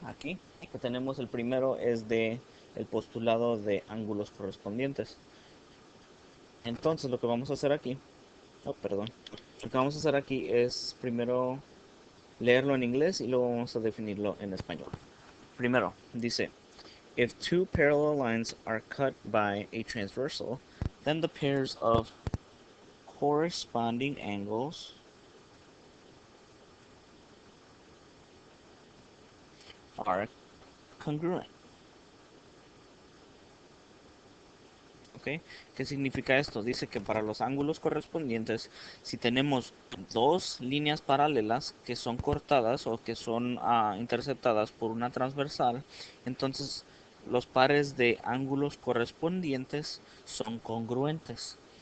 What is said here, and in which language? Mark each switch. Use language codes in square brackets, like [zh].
[es] Aquí que tenemos, el primero es de el postulado de ángulos correspondientes. Entonces, lo que vamos a hacer aquí, oh, perdón, lo que vamos a hacer aquí es primero leerlo en inglés y luego vamos a definirlo en español. Primero, dice: [en] if two parallel lines are cut by a transversal, then the pairs of corresponding angles are congruent. [es] ¿Ok? ¿Qué significa esto? Dice que para los ángulos correspondientes, si tenemos dos líneas paralelas que son cortadas o que son interceptadas por una transversal, entonces los pares de ángulos correspondientes son congruentes.